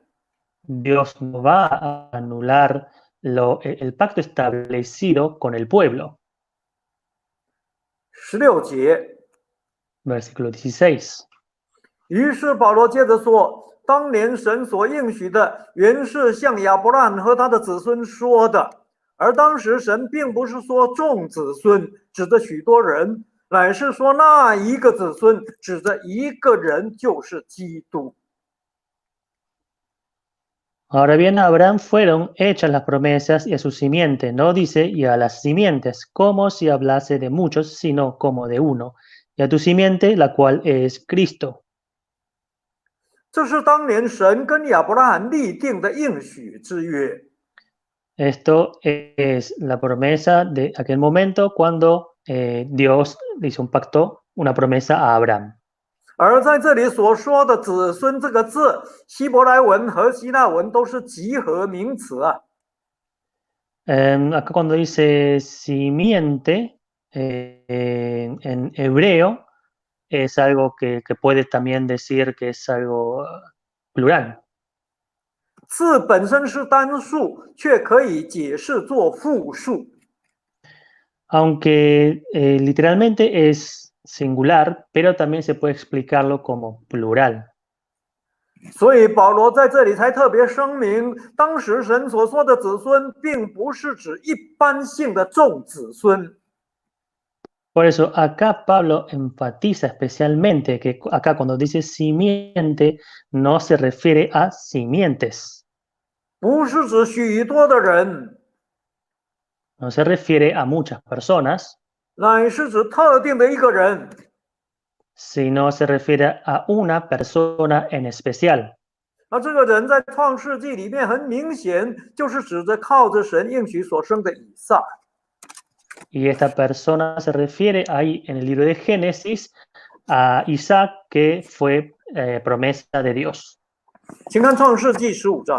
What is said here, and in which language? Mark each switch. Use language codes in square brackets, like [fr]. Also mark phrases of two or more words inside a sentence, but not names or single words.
[es] Dios no va a anular el pacto establecido con el pueblo. [zh] 16节， [es] Versículo 16. [zh] 于是保罗接着说：“当年神所应许的，原是向亚伯拉罕和他的子孙说的。而当时神并不是说众子孙，指着许多人，乃是说那一个子孙，指着一个人，就是基督。” [es] Ahora bien, a Abraham fueron hechas las promesas y a su simiente, no dice y a las simientes, como si hablase de muchos, sino como de uno, y a tu simiente, la cual es Cristo. [zh] 这是当年神跟亚伯拉罕立定的应许之约。 [es] Esto es la promesa de aquel momento cuando Dios hizo un pacto, una promesa a Abraham. [zh] 而在这里所说的子孙这个字，希伯来文和希腊文都是集合名词啊。 [es] Acá cuando dice simiente, en hebreo, es algo que puede también decir que es algo plural. [zh] 字本身是单数，却可以解释作复数。 [es] Aunque literalmente es singular, pero también se puede explicarlo como plural. [zh] 所以保罗在这里才特别声明，当时神所说的子孙，并不是指一般性的众子孙。 [es] Por eso acá Pablo enfatiza especialmente que acá cuando dice simiente no se refiere a simientes, [zh] 不是指许多的人， [es] no se refiere a muchas personas, [zh] 乃是指特定的一个人。 [es] sino se refiere a una persona en especial. [zh] 那这个人在创世纪里面很明显就是指着靠着神应许所生的以撒。 [es] Y esta persona se refiere ahí en el libro de Génesis a Isaac, que fue promesa de Dios. [zh] 请看创世纪15章。